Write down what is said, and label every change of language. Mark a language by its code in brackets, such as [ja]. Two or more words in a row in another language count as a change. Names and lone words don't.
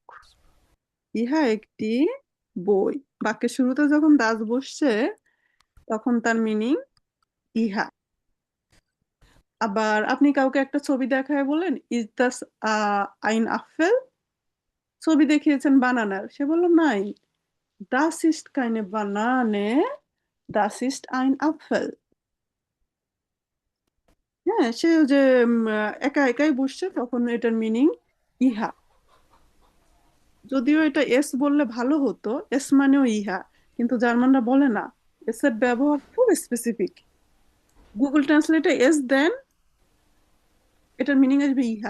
[bn] ইহা একটি বই। বাক্যের শুরুতে যখন দাস বসছে তখন তার মিনিং ইহা। আবার আপনি কাউকে একটা ছবি দেখায় বলেন [de] Ist das ein Apfel, [bn] ছবি দেখিয়েছেন বানানার, সে বলল নাই, [de] das ist keine Banane, das ist ein Apfel. [bn] হ্যাঁ সে যে একা একাই বসছে, তখন এটার মিনিং ইহা। যদিও এটা এস বললে ভালো হতো, এস মানেও ইহা, কিন্তু জার্মানরা বলে না, এস এর ব্যবহার খুব স্পেসিফিক। গুগল ট্রান্সলেটে এস দেন, এটার মিনিং আসবে ইহা।